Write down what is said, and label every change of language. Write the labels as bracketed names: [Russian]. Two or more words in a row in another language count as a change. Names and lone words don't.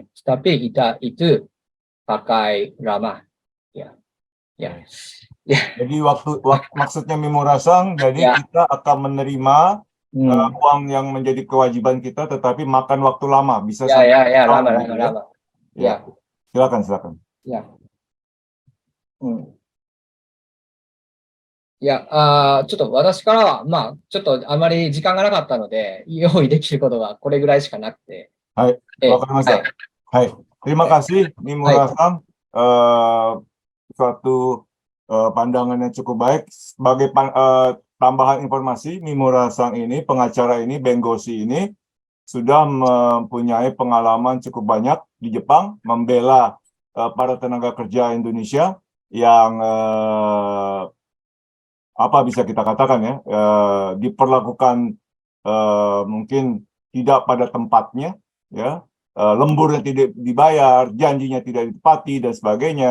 [Indonesian] Tapi kita itu pakai lama. Ya. Jadi maksudnya Mimura-san, jadi kita akan menerima uang yang menjadi kewajiban kita, tetapi makan waktu lama, bisa sampai tahun gitu ya. lama. Ya. Silakan. Ya. [Japanese] ちょっと私からは、ちょっとあまり時間がなかったので、用意できることがこれぐらいしかなくて。はい、わかりました。 [Indonesian] はい。Terima kasih, Mimura-san. Suatu pandangan yang cukup baik. Sebagai tambahan informasi, Mimura-san ini, pengacara ini, Bengoshi ini, sudah mempunyai pengalaman cukup banyak di Jepang, membela para tenaga kerja Indonesia yang apa bisa kita katakan ya, diperlakukan mungkin tidak pada tempatnya, ya, lemburnya tidak dibayar, janjinya tidak ditepati dan sebagainya.